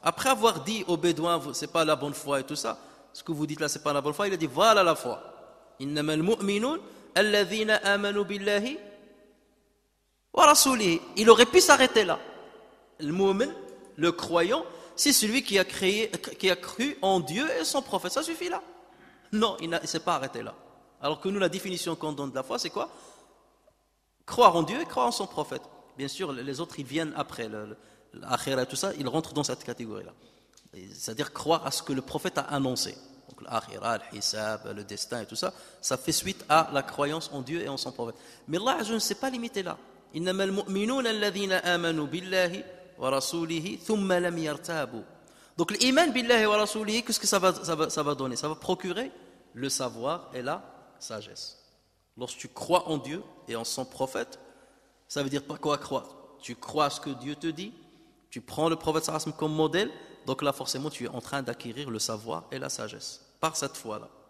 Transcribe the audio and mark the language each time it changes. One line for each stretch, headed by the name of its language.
French: Après avoir dit aux Bédouins, c'est pas la bonne foi et tout ça, ce que vous dites là, c'est pas la bonne foi, il a dit voilà la foi.
Arabic: إنما المؤمنون الذين آمنوا بالله ورسوله.
French: Il aurait pu s'arrêter là. Le mu'min, le croyant, c'est celui qui a cru en Dieu et son prophète. Ça suffit là. Non, il ne s'est pas arrêté là. Alors que nous, la définition qu'on donne de la foi, c'est quoi? Croire en Dieu et croire en son prophète. Bien sûr, les autres, ils viennent après. L'akhira et tout ça, ils rentrent dans cette catégorie-là. C'est-à-dire croire à ce que le prophète a annoncé. Donc l'akhira, le hisab, le destin et tout ça, ça fait suite à la croyance en Dieu et en son prophète. Mais Allah, je ne s'est pas limité là.
Arabic: إنما المؤمنون الذين آمنوا بالله ورسوله ثم لم يرتابوا.
French: Donc l'iman
Arabic: billahi wa rasulihi,
French: qu'est-ce que ça va donner? Ça va procurer le savoir et la sagesse. Lorsque tu crois en Dieu et en son prophète, ça veut dire pas quoi croire. Tu crois à ce que Dieu te dit, tu prends le prophète sallallahu alayhi wa sallam comme modèle, donc là forcément tu es en train d'acquérir le savoir et la sagesse par cette foi-là.